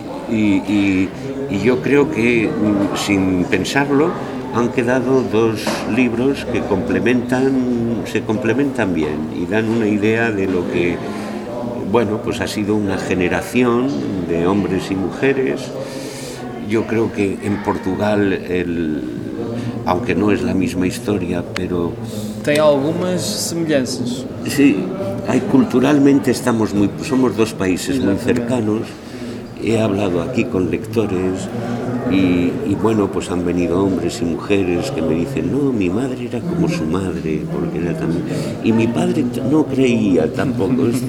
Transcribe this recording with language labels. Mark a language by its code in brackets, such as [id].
[es] Y yo creo que, sin pensarlo, han quedado dos libros que se complementan bien y dan una idea de lo que, bueno, pues ha sido una generación de hombres y mujeres. Yo creo que en Portugal, aunque no es la misma historia, pero [pt] tem algumas semelhanças. [es] Sí, culturalmente somos dos países muy cercanos. He hablado aquí con lectores y bueno, pues han venido hombres y mujeres que me dicen, no, mi madre era como su madre, porque era también. Y mi padre no creía tampoco.